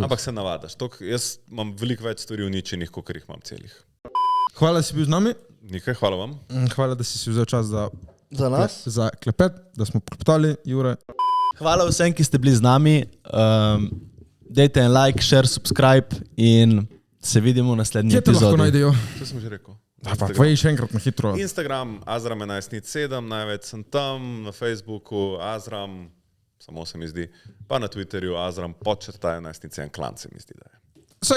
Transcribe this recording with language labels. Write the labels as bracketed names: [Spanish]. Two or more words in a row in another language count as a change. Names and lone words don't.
[Slovenian] Ampak se navadaš. Jaz imam veliko več stvari uničenih, kot jih imam celih. Hvala, da si bil z nami. Nekaj, hvala vam. Hvala, da si vzel čas Za nas. za klepet, da smo klepetali, Jure. Hvala vsem, ki ste bili z nami. Dajte en [English] like, share, subscribe [Slovenian] in se vidimo v naslednji Kje te lahko epizodi. najdejo? To sem že rekel. Pa povej še enkrat na hitro. Instagram, Azram1107, največ sem tam, na Facebooku, Azram, samo se mi zdi, pa na Twitterju, Azram, _1107 klan se mi zdi, da je.